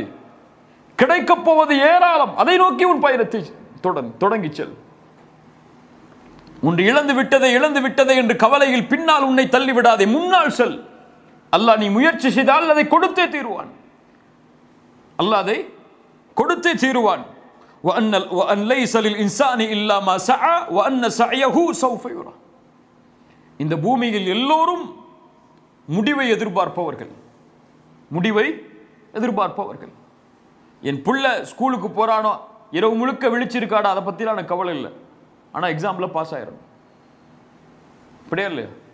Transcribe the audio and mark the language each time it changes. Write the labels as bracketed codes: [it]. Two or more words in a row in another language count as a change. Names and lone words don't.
[ta] கிடைக்கப் போவது ஏராளம். அதை நோக்கி உன் பயணத்தை தொடங்கி செல். உன் இழந்து விட்டதை என்று கவலையில் பின்னால் உன்னை தள்ளிவிடாதே. முன்னால் செல். அல்லாஹ் நீ முயற்சி செய்தால் அதை கொடுத்தே தீருவான். அல்லாஹ் அதை கொடுத்தே தீருவான். [ar] وَأَنْ لَيْسَ لِلْإِنسَانِ إِلَّا مَا سَعَى وَأَنَّ سَعْيَهُ سَوْفَ يُرَى. [ta] இந்த பூமியில் எல்லோரும் முடிவை எதிர்பார்ப்பவர்கள். என் புள்ள ஸ்கூலுக்கு போறானோ, இரவு முழுக்க விழிச்சிருக்காடா, அதை பத்திலாம் எனக்கு கவலை இல்லை. ஆனா எக்ஸாம்ல பாஸ் ஆயிரும். அப்படியே இல்லையா?